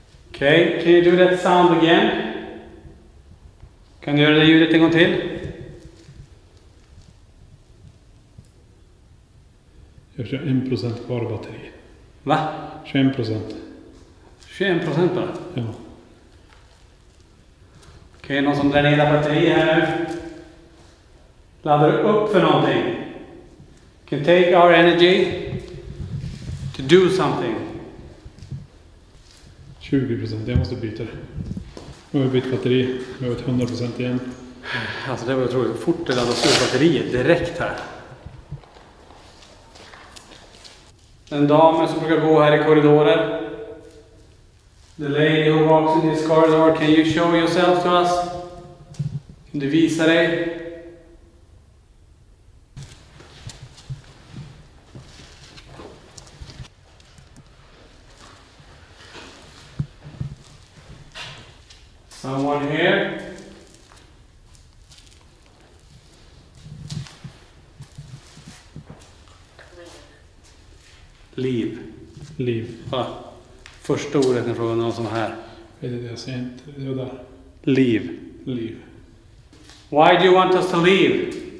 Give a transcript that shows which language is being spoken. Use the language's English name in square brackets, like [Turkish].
[English] Okej, can you do that sound again? [Swedish] Kan du göra det ljudet en gång till? Jag kör 1% kvar av batteri. Va? 21%. 21% bara? Ja. Okej, någon som dränerar batteri här nu. Laddar upp för någonting. [English] Can take our energy to do something. [Swedish] 20%. Jag måste byta det. Nu har jag bytt batteri. Jag har ett 100% igen. Alltså det var otroligt fort det laddas ur batteriet direkt här. En dam som brukar gå här i korridorer. [English] The lady who walks in this corridor, can you show yourself to us? [Swedish] Kan du visa dig? [English] Someone here? [Swedish] Liv. Liv. Va? Första ordet när frågan någon som är här. Vet inte, jag ser inte. Det var där. Liv. Liv. [English] Why do you want us to leave?